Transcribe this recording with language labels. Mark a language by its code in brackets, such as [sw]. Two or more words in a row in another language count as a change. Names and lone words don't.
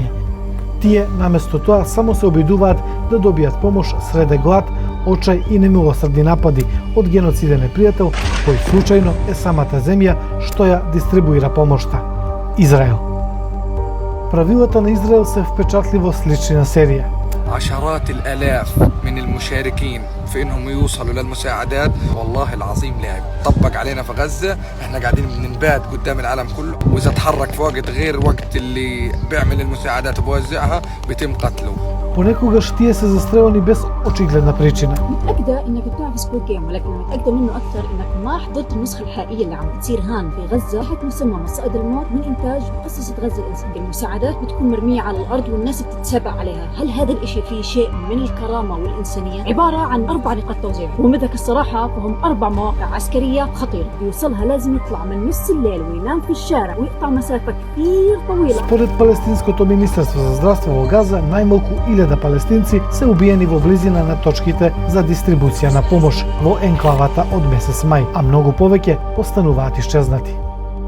[mk] Тие, наместо тоа, само се обидуваат да добијат помош среде глад, очај и немилосрдни напади од геноциден непријател кој случајно е самата земја што ја дистрибуира помошта – Израел. Правилата на Израел се впечатливо слични на серија. [ar] عشرات الآلاف من المشاركين في انهم يوصلوا للمساعدات، والله العظيم لعب طبق علينا في غزة. احنا قاعدين بننباد قدام العالم كله، واذا تحرك في وقت غير وقت اللي بيعمل المساعدات وبوزعها بيتم قتله. [mk] Понекогаш тие се застрелени без очигледна причина. [ar] متأكدة انك بتعرف سكوت جيم، ولكن متأكدة منه اكثر انك ما حضرت النسخة الحقيقية اللي عم بتصير هان في غزة تحت مسمى مصائد الموت من انتاج مؤسسة غزة الانسانية. المساعدات بتكون مرمية على الارض والناس بتتسابق عليها. هل هذا الاشي فيه شيء من الكرامة والانسانية؟ عبارة عن 4 نقاط توزيع، ومدك الصراحة فهم 4 مواقع عسكرية خطيرة. بيوصلها لازم يطلع من نص الليل وينام في الشارع ويقطع مسافة كثير طويلة. [mk] Според палестинското министерство за здравство во Газа, најмалку 1000 палестинци се убиени во близина на точките за дистрибуција на помош во енклавата од месец мај, а многу повеќе остануваат исчезнати.